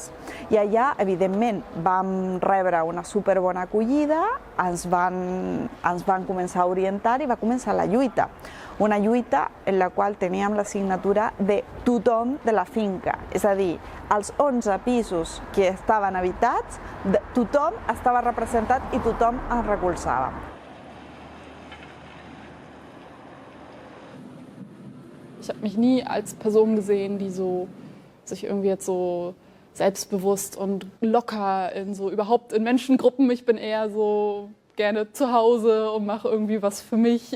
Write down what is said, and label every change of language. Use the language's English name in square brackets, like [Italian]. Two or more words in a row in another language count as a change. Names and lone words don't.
[Catalan] I allà, evidentment, vam rebre una superbona acollida, ens van començar a orientar i va començar la lluita. una lluita en la qual teníem la signatura de tothom de la finca, és a dir, els 11 pisos que estaven habitats, tothom estava representat i tothom es recolzava. [German] Ich habe mich nie als Person gesehen, die sich irgendwie jetzt so selbstbewusst und locker überhaupt in Menschengruppen. Ich bin eher so gerne zu Hause und mache irgendwie was für mich.